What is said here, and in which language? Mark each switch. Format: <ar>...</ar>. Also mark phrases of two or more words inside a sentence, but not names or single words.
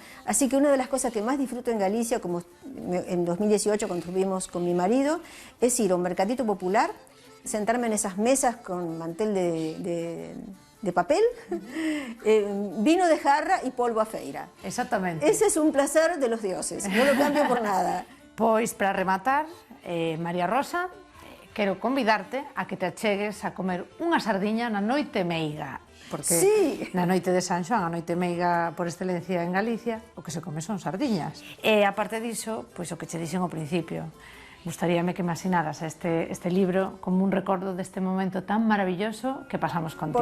<es>Así que una de las cosas que más disfruto en Galicia, como en 2018 cuando estuvimos con mi marido, es ir a un mercadito popular, sentarme en esas mesas con mantel de papel, vino de jarra y</es> <gl>polvo a feira.</gl> <es>Exactamente. Ese es un placer de los dioses, no lo cambio por nada.</es> <gl>Pois, para rematar, María Rosa, quero convidarte a que te achegues a comer unha sardiña na noite meiga, porque sí, na noite de San Xoán, a noite meiga por excelencia en Galicia, o que se come son sardiñas. E aparte diso, pois o que che dixen ao principio, gustaríame que me asinaras este libro como un recordo deste momento tan maravilloso que pasamos contigo.</gl>